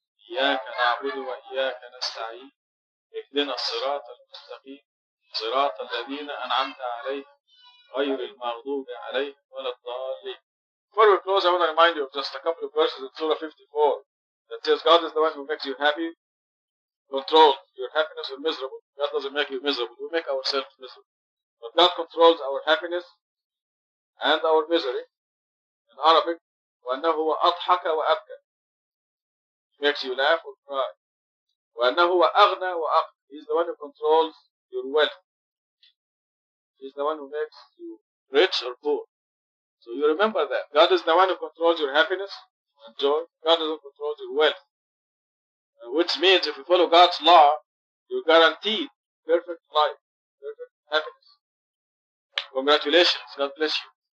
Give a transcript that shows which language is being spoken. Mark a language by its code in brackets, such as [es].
[ar] إياك نعبد وإياك نستعين اهدنا الصراط المستقيم صراط الذين أنعمت عليهم غير المغضوب عليهم ولا الضالين. [en] Before we close, I want to remind you of just a couple of verses in Surah 54 that says God is the one who makes you happy, controls your happiness or miserable. God doesn't make you miserable. We make ourselves miserable. But God controls our happiness and our misery. In Arabic, [ar] وأنه هو أضحك وأبكى. [en] Makes you laugh or cry. [ar] وأنه هو أغنى وأقنى. [en] He's the one who controls your wealth. He's the one who makes you rich or poor. So you remember that. God is the one who controls your happiness and joy. God is the one who controls your wealth. Which means if you follow God's law, you're guaranteed perfect life, perfect happiness. Congratulations. God bless you.